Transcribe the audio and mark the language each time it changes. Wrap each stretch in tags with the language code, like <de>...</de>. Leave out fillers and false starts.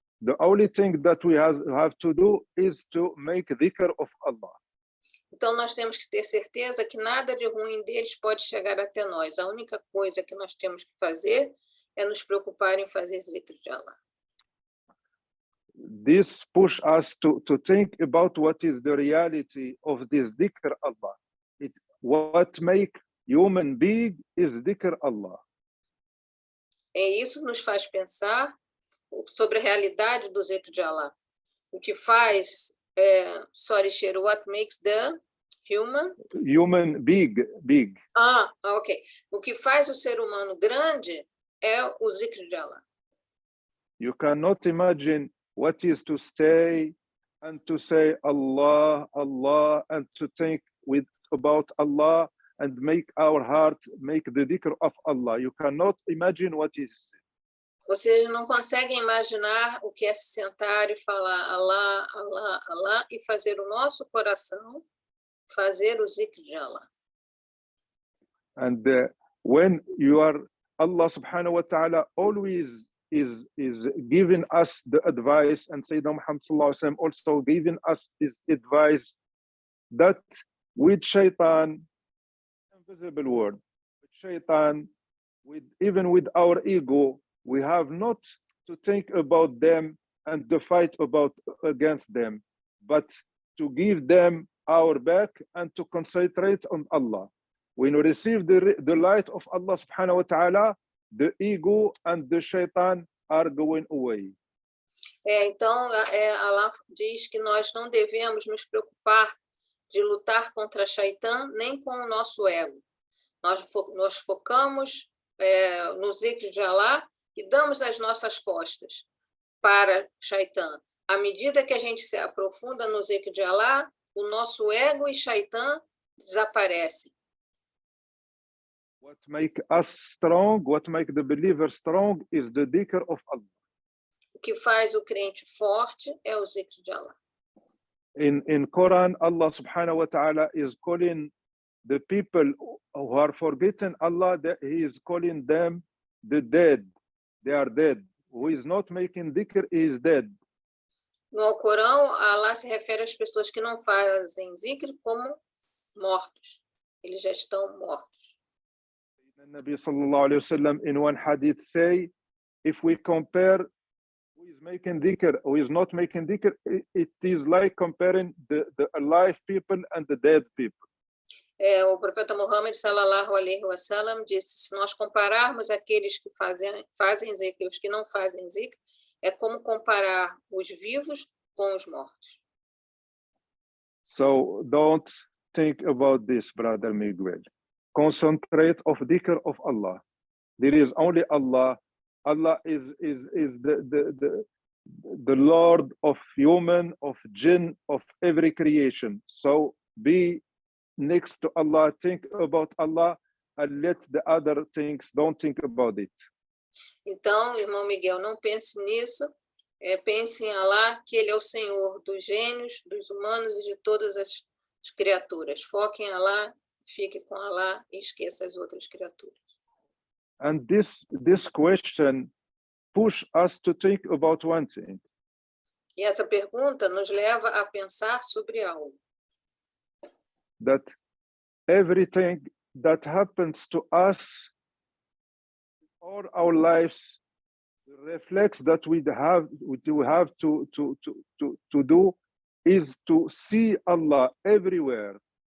<en>The only thing that we have to do is to make dhikr of Allah.</en> <pt>Então, nós temos que ter certeza que nada de ruim deles pode chegar até nós. A única coisa que nós temos que fazer é nos preocupar em fazer zikr de Allah.</pt> <en>This push us to think about what is the reality of this dhikr Allah. What make human being is dhikr Allah.</en> <pt>Isso nos faz pensar sobre a realidade do zikr de Allah. O que faz,</pt> <en>what makes the human big. Ok.</en> <pt>O que faz o ser humano grande é o zikr de Allah.</pt> <en>You cannot imagine what is to stay and to say Allah, Allah, and to think about Allah and make our heart make the dhikr of Allah. You cannot imagine what is.</en> <pt>Vocês não conseguem imaginar o que é se sentar e falar Allah, Allah, Allah e fazer o nosso coração fazer o zikr de Allah.</pt> <en>And when you are, Allah subhanahu wa ta'ala always is giving us the advice, and Sayyidina Muhammad sallallahu alaihi wasallam also giving us his advice that with shaitan, invisible word, with shaitan, even with our ego, we have not to think about them and to fight against them, but to give them our back and to concentrate on Allah. When we receive the light of Allah subhanahu wa ta'ala, the ego and the shaitan are going away.</en> <pt>Então, Allah diz que nós não devemos nos preocupar de lutar contra Shaitan nem com o nosso ego. Nós focamos no zikr de Allah e damos as nossas costas para Shaitan. À medida que a gente se aprofunda no zikr de Allah, o nosso ego e Shaitan desaparecem.</pt> <en>What make us strong, what make the believer strong is the dhikr of Allah.</en> <pt>O que faz o crente forte é o zikr de Allah.</pt> <en>In Quran, Allah subhanahu wa ta'ala is calling the people who are forgetting Allah, that He is calling them the dead. They are dead. Who is not making dhikr is dead.</en> <pt>No Alcorão, Allah se refere às pessoas que não fazem zikr como mortos. Eles já estão mortos.</pt> <en>Nabi sallallahu alayhi wa sallam in one hadith say, if we compare who is making dhikr, who is not making dhikr, it is like comparing the alive people and the dead people.</en> <pt>O profeta Muhammad sallallahu alaihi wasallam disse: se nós compararmos aqueles que fazem zikr e os que não fazem zikr, é como comparar os vivos com os mortos.</pt> <en>So don't think about this, brother Miguel. Concentrate of dhikr of Allah. There is only Allah. Allah is the Lord of human, of jinn, of every creation. So be next to Allah, think about Allah, and let the other things, don't think about it.</en> <pt>Então, irmão Miguel, não pense nisso. Pense em Allah, que Ele é o Senhor dos gênios, dos humanos e de todas as criaturas. Foque em Allah, fique com Allah e esqueça as outras criaturas.</pt> <en>And this question push us to think about one thing.</en> <pt>E essa pergunta nos leva a pensar sobre algo.</pt> <en>That everything that happens to us, all our lives, reflects that we have to do is to see Allah everywhere.</en>